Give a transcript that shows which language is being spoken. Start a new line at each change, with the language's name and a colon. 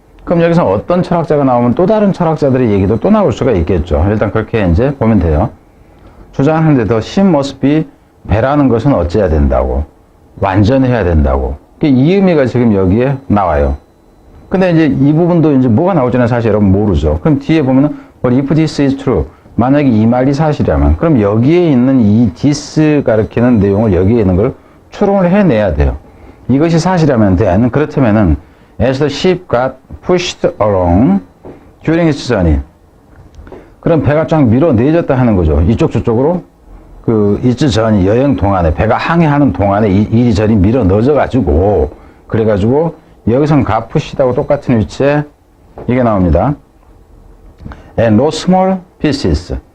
Korean: 그럼 여기서 어떤 철학자가 나오면 또 다른 철학자들의 얘기도 또 나올 수가 있겠죠. 일단 그렇게 이제 보면 돼요. 주장을 하는데
English: the ship must be
Korean: 배라는 것은 어찌해야 된다고. 완전해야 된다고. 이 의미가 지금 여기에 나와요. 근데 이제 이 부분도 이제 뭐가 나올지는 사실 여러분 모르죠. 그럼 뒤에 보면은
English: But if this is true.
Korean: 만약에 이 말이 사실이라면 그럼 여기에 있는 이 this 가리키는 내용을 여기에 있는 걸 추론을 해내야 돼요. 이것이 사실이라면
English: then
Korean: 그렇다면은
English: as the ship got pushed along during its journey.
Korean: 그럼 배가 쫙 밀어내졌다 하는 거죠. 이쪽 저쪽으로 그
English: its journey
Korean: 여행 동안에 배가 항해하는 동안에 이리저리 밀어 넣어져 가지고 그래가지고 여기선
English: got pushed
Korean: 하고 똑같은 위치에 이게 나옵니다.
English: And no small pieces.